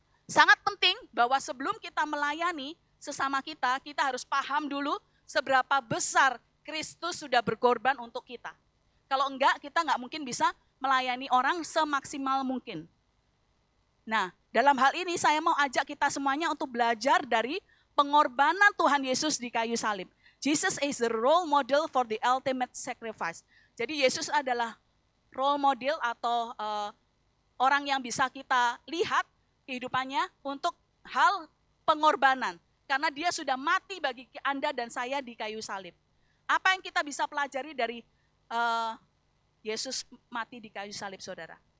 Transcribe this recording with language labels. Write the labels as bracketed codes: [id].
[id] Sangat penting bahwa sebelum kita melayani sesama kita harus paham dulu seberapa besar Kristus sudah berkorban untuk kita. Kalau enggak, kita enggak mungkin bisa melayani orang semaksimal mungkin. Nah, dalam hal ini saya mau ajak kita semuanya untuk belajar dari pengorbanan Tuhan Yesus di kayu salib. [en] Jesus is the role model for the ultimate sacrifice. [id] Jadi Yesus adalah role model atau orang yang bisa kita lihat kehidupannya untuk hal pengorbanan. Karena dia sudah mati bagi Anda dan saya di kayu salib. Apa yang kita bisa pelajari dari Yesus mati di kayu salib, saudara?